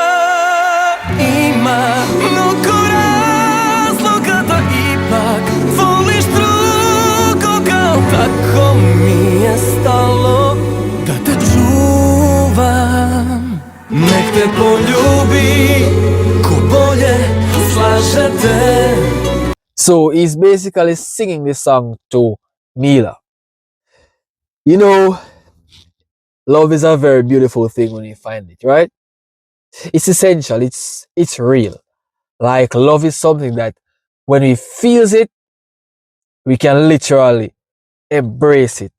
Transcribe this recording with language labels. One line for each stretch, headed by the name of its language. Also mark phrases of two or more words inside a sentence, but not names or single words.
Serbian: Ima mnogo razloga da ipak voliš drugoga. Tako mi je stalo da te čuvam. Nek te poljubi ko bolje slaže te.
English: So he's basically singing this song to Mila. You know, love is a very beautiful thing when you find it, right? It's essential. It's real. Like, love is something that when we feel it, we can literally embrace it.